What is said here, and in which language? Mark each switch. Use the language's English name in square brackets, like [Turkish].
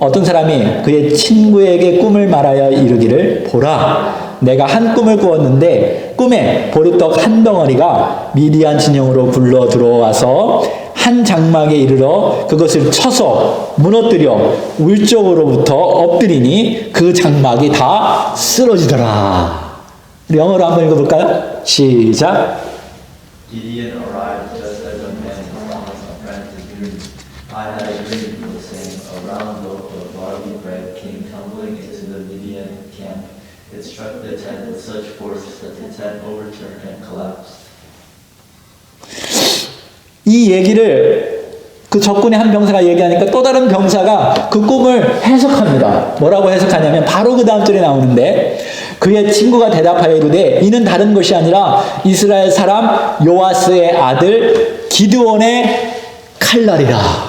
[Korean] 어떤 사람이 그의 친구에게 꿈을 말하여 이르기를 보라 내가 한 꿈을 꾸었는데 꿈에 보리떡 한 덩어리가 미디안 진영으로 굴러 들어와서 한 장막에 이르러 그것을 쳐서 무너뜨려 울적으로부터 엎드리니 그 장막이 다 쓰러지더라. 우리 영어로 한번 읽어볼까요? 시작. [English] Gideon arrived just as a man was promised a friend to dream. I had a dream, he was saying. A round loaf of barley bread came tumbling into the Midian camp. It struck the tent with such force that the tent overturned and collapsed. [Korean] 이 얘기를 그 적군의 한 병사가 얘기하니까 또 다른 병사가 그 꿈을 해석합니다. 뭐라고 해석하냐면 바로 그 다음 절에 나오는데 그의 친구가 대답하여 이르되 이는 다른 것이 아니라 이스라엘 사람 요아스의 아들 기드온의 칼날이라.